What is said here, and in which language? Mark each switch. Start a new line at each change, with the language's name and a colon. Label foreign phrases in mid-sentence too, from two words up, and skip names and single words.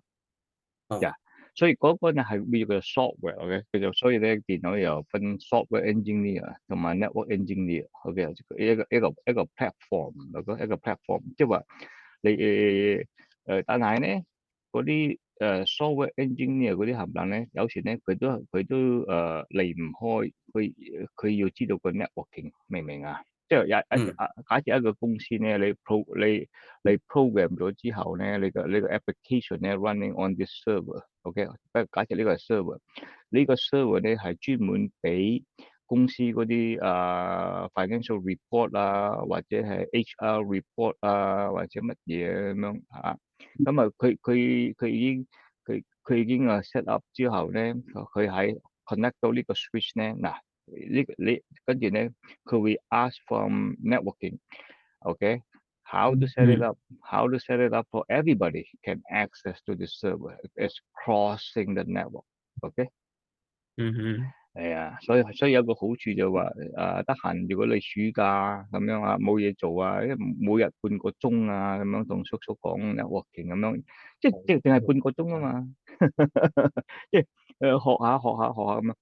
Cantonese: 呀，所以嗰個咧係叫做 software，OK，所以咧電腦又分
English: software engineer
Cantonese: 同埋
English: network engineer，
Cantonese: OK，一個 platform，一個 platform，即係話你但係咧嗰啲
English: software engineer
Cantonese: 嗰啲冚唪唥咧，有時咧佢都離唔開佢要知道個 networking，明唔明啊？即係假設一個公司咧，你 program 咗之後咧，你個 application 咧
English: running on this server，
Cantonese: OK，不過假設呢個係 server，呢個 server 咧係專門俾公司嗰啲
English: financial report
Cantonese: 啊，或者係
English: HR report
Cantonese: 啊，或者乜嘢咁樣嚇。咁啊，佢已經
English: set up
Cantonese: 之後咧，佢喺
English: connect
Cantonese: 到呢個
English: switch
Cantonese: 咧，嗱你跟住咧，佢會
English: ask from networking，OK，how to set it up，how to set it up for everybody can access to the server as crossing the network，OK。
Cantonese: 係啊，所以有個好處就話得閒，如果你暑假咁樣冇嘢做啊，每日半個鐘啊咁樣同叔叔講 networking 咁樣，即係淨係半個鐘啊嘛，即係學下咁啊。